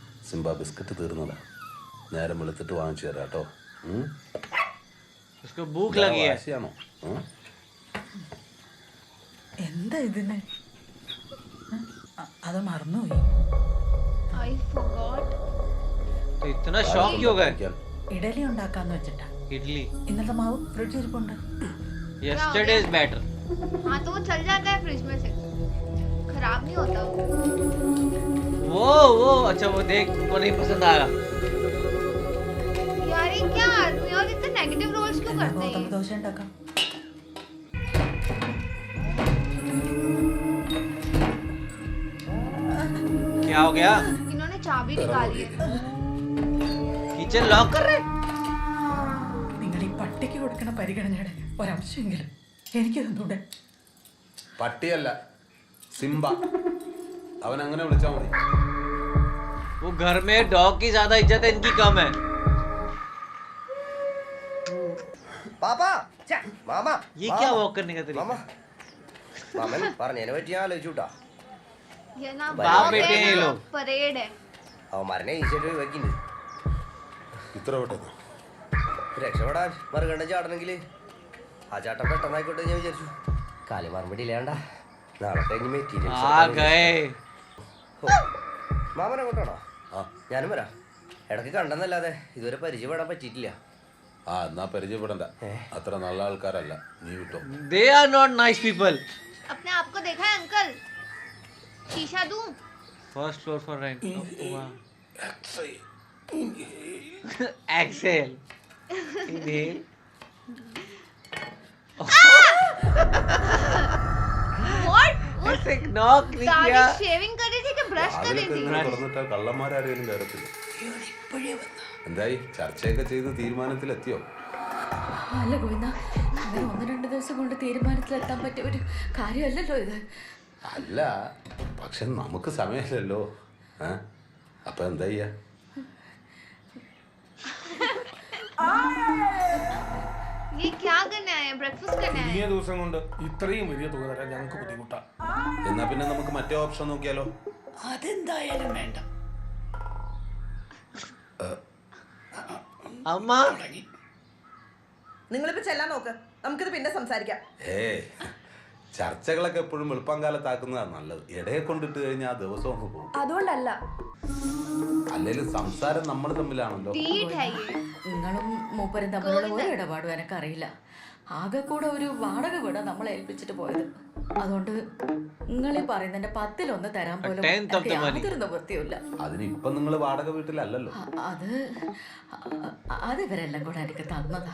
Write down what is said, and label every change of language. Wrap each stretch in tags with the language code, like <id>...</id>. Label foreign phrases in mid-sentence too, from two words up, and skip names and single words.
<ml>സിംബ ബിസ്ക്കറ്റ് തീർന്നതാ, നേരം വെളുത്തിട്ട് വാങ്ങിച്ചു തരാം കേട്ടോ.</ml> <hi>उसको भूख लगी है.</hi> <ml>വാശിയാണോ? എന്താ ഇതിന്? അത് മറന്നുപോയി.</ml> <en>I forgot.</en> <hi>तो इतना शौक क्यों गए?</hi> <ml>ഇഡലി ഉണ്ടാക്കാന്ന് വെച്ചിട്ടാ.</ml> <hi>इडली.</hi> <ml>ഇന്നത്തെ മാവ് ഫ്രിഡ്ജിൽ ഇരിപ്പുണ്ട്.</ml> <en>Yesterday is better.</en> <hi>हाँ तो वो चल जाता है फ्रिज में से, खराब नहीं होता वो अच्छा वो देख को नहीं पसंद आया. यार ये क्या आदमी और इतने नेगेटिव रोल्स क्यों करते हैं</hi> <ml>ഗോതമ്പ് ദോശ ഉണ്ടാക്കാം.</ml> <hi>क्या हो गया? इन्होंने चाबी निकाली है. किचन लॉक कर रहे?</hi> <ml>നിങ്ങൾ ഈ പട്ടിക്ക് കൊടുക്കണ പരിഗണനയുടെ ഒരംശമെങ്കിലും എനിക്ക് തന്നൂടെ? പട്ടിയല്ല, സിംബ. അവൻ അങ്ങനെ വിളിച്ചാ മതി.</ml> <hi>वो घर में डॉग की ज्यादा इज्जत है, इनकी कम है.</hi> <ml>പാപ്പാ മാമ</ml> <hi>ये क्या वॉक करने का तरीका?</hi> <ml>മാമൻ പറഞ്ഞതിനെ പറ്റി ഞാൻ ആലോചിച്ചുട്ടാ.</ml> <hi>ये ना बाप बेटे हैं ये लोग. परेड है.</hi> <ml>അവന്മാരനെ ഈസിയായിട്ട് വെക്കുന്നത് ഇത്ര പെട്ടെന്ന് രക്ഷപ്പെടാൻ മറുകണ്ഠം ചാടണമെങ്കിൽ ആ ചാട്ടം പെട്ടെന്നായിക്കോട്ടെ ഞാൻ വിചാരിച്ചു. കാലി മറുപടി ഇല്ലാണ്ട നാളെ കഴിഞ്ഞ് आ മെറ്റീരിയൽസ്.</ml> <hi>गए.</hi> <ml>മാമൻ അങ്ങോട്ടാണോ? ഞാനും വരാം. ഇടയ്ക്ക് കണ്ടെന്നല്ലാതെ ഇതുവരെ പരിചയപ്പെടാൻ പറ്റിയിട്ടില്ല. ആ എന്നാ പരിചയപ്പെടണ്ട, അത്ര നല്ല ആൾക്കാരല്ല, നീ വിട്ടോ.</ml> <en>They are not nice people.</en> <hi>अपने आप को देखा है अंकल? शीशा दूं?</hi> <en>First floor for rent. Exhale. Inhale. What?</en> <hi>ऐसे knock नहीं दादी किया. शेविंग कर रही थी कि ब्रश कर रही</hi> <ml>അതിലൊക്കെ</ml> <hi>थी?</hi> <ml>ഇങ്ങനെ തുറന്നിട്ടാൽ കള്ളന്മാരാരെയും കയറത്തില്ല. എന്തായി, ചർച്ചയൊക്കെ ചെയ്ത് തീരുമാനത്തിലെത്തിയോ? അല്ല ഗോവിന്ദ, അങ്ങനെ 1-2 ദിവസം കൊണ്ട് തീരുമാനത്തിലെത്താൻ പറ്റിയ ഒരു കാര്യമല്ലല്ലോ ഇത്. അല്ല, പക്ഷെ നമുക്ക് സമയമില്ലല്ലോ. അപ്പൊ എന്താ ചെയ്യാ?</ml> <hi>ये क्या करने आए हैं? ब्रेकफास्ट करने आए</hi> <ml>ചുരുങ്ങിയ</ml> <hi>हैं?</hi> <ml>ദിവസം കൊണ്ട് ഇത്രയും വലിയ തുക തരാൻ ഞങ്ങൾക്ക് ബുദ്ധിമുട്ടാ. എന്നാ പിന്നെ നമുക്ക് മറ്റേ ഓപ്ഷൻ നോക്കിയാലോ? അതെന്തായാലും വേണ്ട.</ml> <hi>अम्मा</hi> <ml>നിങ്ങളിപ്പോ ചെല്ലാൻ നോക്ക്, നമുക്കിത് പിന്നെ സംസാരിക്കാം. ചർച്ചകളൊക്കെ എപ്പോഴും വെളുപ്പാങ്കാലത്താക്കുന്നതാണ് നല്ലത്. ഇടയെ കൊണ്ടിട്ട് കഴിഞ്ഞാൽ ആ ദിവസം ഒന്ന് പോകും. അതുകൊണ്ടല്ല, അല്ലെങ്കിലും സംസാരം നമ്മൾ തമ്മിലാണല്ലോ.</ml> <hi>Date है ये.</hi> <ml>നിങ്ങളും മൂപ്പരും തമ്മിലുള്ള ഒരു ഇടപാടും എനക്കറിയില്ല. ആകെ കൂടെ ഒരു വാടക വീട നമ്മളെ ഏൽപ്പിച്ചിട്ട് പോയത്. അതുകൊണ്ട് നിങ്ങളീ പറയുന്നതിന്റെ 10-1 തരാൻ പോലും എനിക്ക് യാതൊരു നിവൃത്തിയുമില്ല. അതിനിപ്പൊ നിങ്ങൾ വാടക വീട്ടിലല്ലല്ലോ. അത് ഇവരെല്ലാം കൂടെ എനിക്ക് തന്നതാ.</ml>